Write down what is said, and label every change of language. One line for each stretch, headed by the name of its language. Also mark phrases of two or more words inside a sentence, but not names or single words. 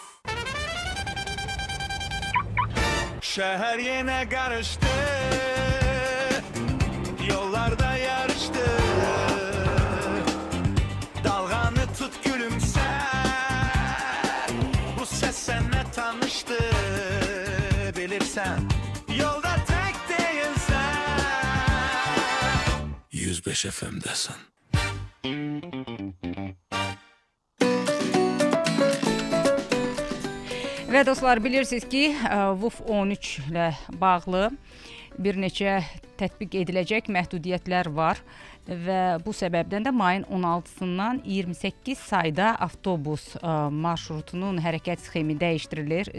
Turkish: Şehir yine karıştı Yollarda yarıştı Dalganı tut gülümse Bu ses seninle tanıştı Bilirsen Yolda tek değilsen 105 FM'desin
Azerbaijani: Və dostlar, bilirsiniz ki, VUF 13 ilə bağlı bir neçə tətbiq ediləcək məhdudiyyətlər var və bu səbəbdən də mayın 16-sından 28 sayda avtobus marşrutunun hərəkət sxemi dəyişdirilir.